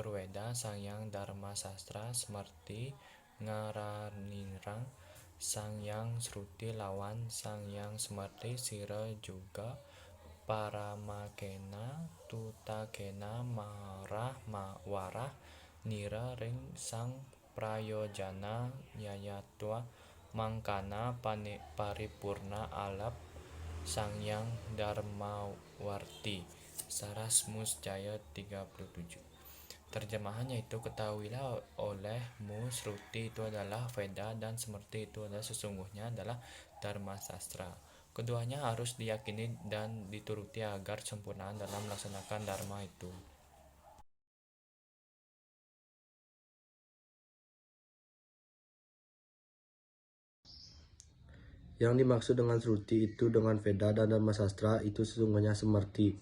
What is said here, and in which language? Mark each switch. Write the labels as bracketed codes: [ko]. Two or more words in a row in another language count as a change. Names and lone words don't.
[kaw] Weda Sang Yang Dharma Sastra Smarti ngaraninrang Sang Yang Sruti lawan Sang Yang Smarti Sira juga Paramakena tutakena marah warah nira ring sang prayojana nyayatwa mangkana paripurna alap sangyang dharmawarti. [id] Saras Jaya 37. Terjemahannya itu, ketahuilah olehmu Sruti itu adalah Veda dan Smrti itu adalah sesungguhnya adalah Dharma Sastra. Keduanya harus diyakini dan dituruti agar sempurna dalam melaksanakan dharma itu. Yang dimaksud dengan Sruti itu dengan Veda dan Dharma Sastra itu sesungguhnya Semerti.